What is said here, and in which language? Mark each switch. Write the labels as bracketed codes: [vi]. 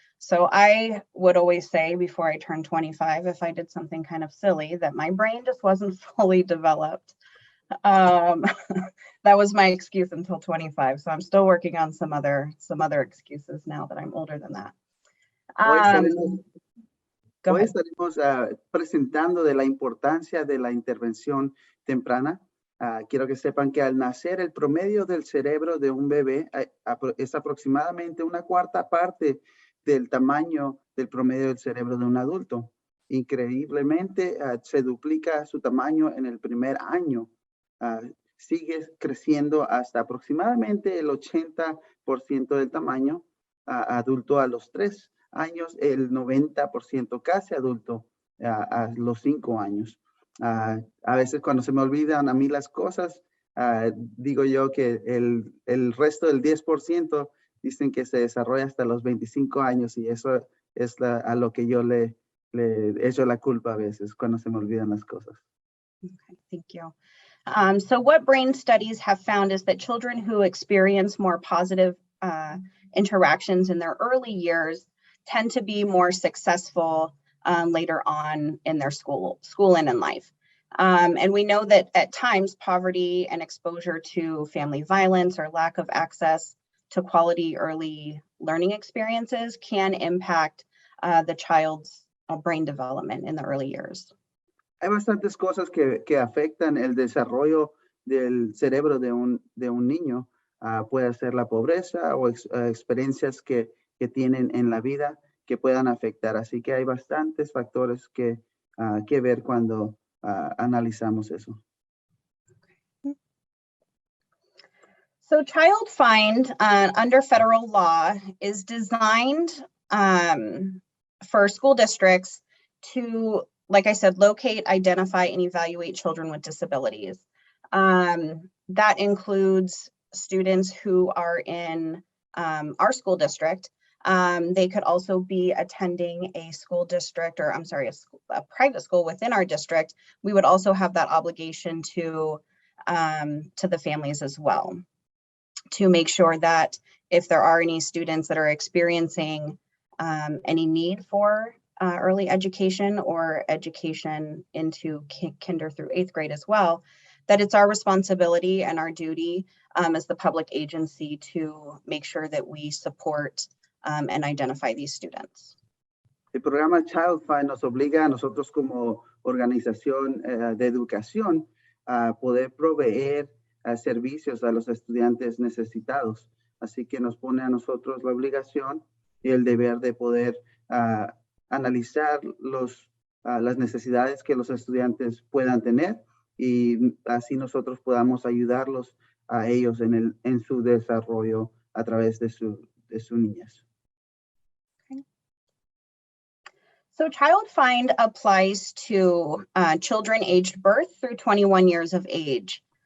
[en] So I would always say before I turned 25, if I did something kind of silly, that my brain just wasn't fully developed. That was my excuse until 25. So I'm still working on some other excuses now that I'm older than that. [es] Hoy estaremos presentando de la importancia de la intervención temprana. Quiero que sepan que al nacer el promedio del cerebro de un bebé es aproximadamente una cuarta parte del tamaño del promedio del cerebro de un adulto. Increíblemente, se duplica su tamaño en el primer año. Sigue creciendo hasta aproximadamente el 80% del tamaño adulto a los 3 años, el 90% casi adulto a los 5 años. A veces cuando se me olvidan a mí las cosas, digo yo que el resto del 10% dicen que se desarrolla hasta los 25 años y eso es a lo que yo le echo la culpa a veces cuando se me olvidan las cosas. [en] Okay, thank you. So what brain studies have found is that children who experience more positive interactions in their early years tend to be more successful later on in their school and in life. And we know that at times poverty and exposure to family violence or lack of access to quality early learning experiences can impact the child's brain development in the early years. [es] Hay bastantes cosas que afectan el desarrollo del cerebro de un niño. Puede ser la pobreza o experiencias que tienen en la vida que puedan afectar. Así que hay bastantes factores que ver cuando analizamos eso. [en] So Child Find under federal law is designed for school districts to, like I said, locate, identify, and evaluate children with disabilities. That includes students who are in our school district. They could also be attending a school district, or I'm sorry, a private school within our district. We would also have that obligation to the families as well, to make sure that if there are any students that are experiencing any need for early education or education into kinder through 8th grade as well, that it's our responsibility and our duty as the public agency to make sure that we support and identify these students. [es] El programa Child Find nos obliga a nosotros como organización de educación a poder proveer servicios a los estudiantes necesitados. Así que nos pone a nosotros la obligación y el deber de poder analizar las necesidades que los estudiantes puedan tener y así nosotros podamos ayudarlos a ellos en su desarrollo a través de su niñez. [en] Okay. So Child Find applies to children aged birth through 21 years of age.